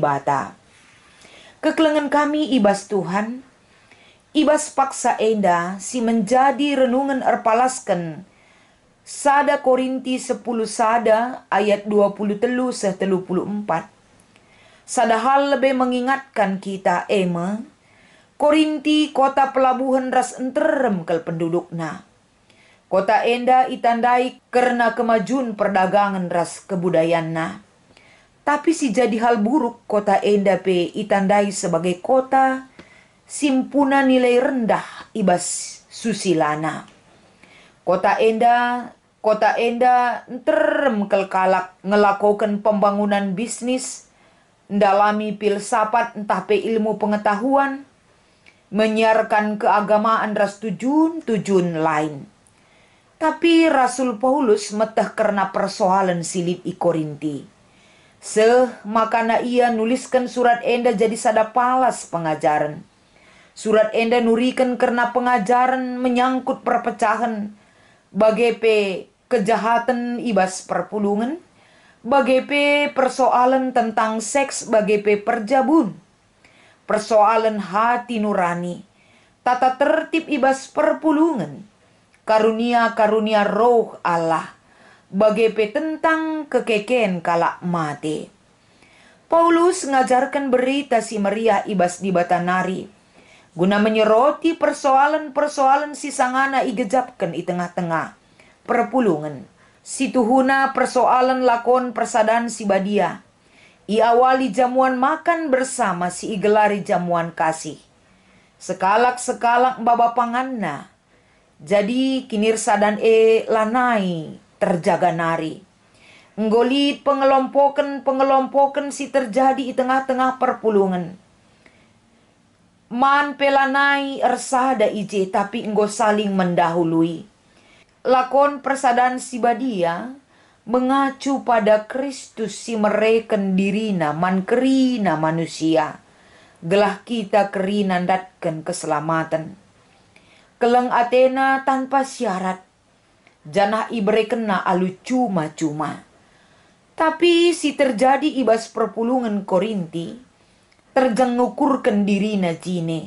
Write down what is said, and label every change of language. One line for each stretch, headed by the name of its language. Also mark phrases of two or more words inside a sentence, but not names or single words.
Batak Karo: Kekelengan kami ibas Tuhan. Ibas paksa enda si menjadi renungan erpalaskan sada Korinti 10 sada ayat 23-34. Sada hal lebih mengingatkan kita Korinti kota pelabuhan ras enterem kel pendudukna. Kota enda itandai
Indonesian: karena kemajuan perdagangan
Batak Karo: ras kebudayaanna. Tapi si jadi hal buruk kota enda pe itandai sebagai kota simpuna nilai rendah ibas susilana. Kota enda enterem kalak ngelakukan pembangunan bisnis, ndalami filsafat entah pe
Indonesian: ilmu pengetahuan, menyiarkan keagamaan
Batak Karo: ras tujuan lain. Tapi Rasul Paulus metah karena persoalan silip i Korinti. Makana ia nuliskan surat enda jadi sada palas pengajaran. Surat enda nurikan karena pengajaran menyangkut perpecahan, bagepe kejahatan ibas perpulungan, bagepe persoalan tentang seks, bagepe perjabun,
Indonesian: persoalan hati nurani, tata tertib
Batak Karo: ibas perpulungan,
Indonesian: karunia-karunia roh Allah, bagepe tentang
Batak Karo: kekeken kalak mati. Paulus ngajarkan berita si meriah ibas di Batanari, guna menyeroti persoalan-persoalan si sangana igejapkan i tengah-tengah perpulungan. Situhuna persoalan lakon persadaan si badia. I awali
Indonesian: jamuan makan bersama
Batak Karo: si igelari jamuan kasih. Sekalak-sekalak baba panganna. Jadi kinir sadan lanai terjaga nari. Nggolit pengelompokan si terjadi di tengah-tengah perpulungan. Man pelanai ersada ije tapi enggo
Indonesian: saling mendahului.
Batak Karo: Lakon persadaan si badia
Indonesian: mengacu pada
Batak Karo: Kristus si mereken dirina man kerina manusia. Gelah kita kerina datkan keselamatan. Keleng Athena tanpa syarat. Janah ibre kena alu cuma-cuma. Tapi si terjadi ibas perpulungan Korinti, terjang ngukurkan dirina jine.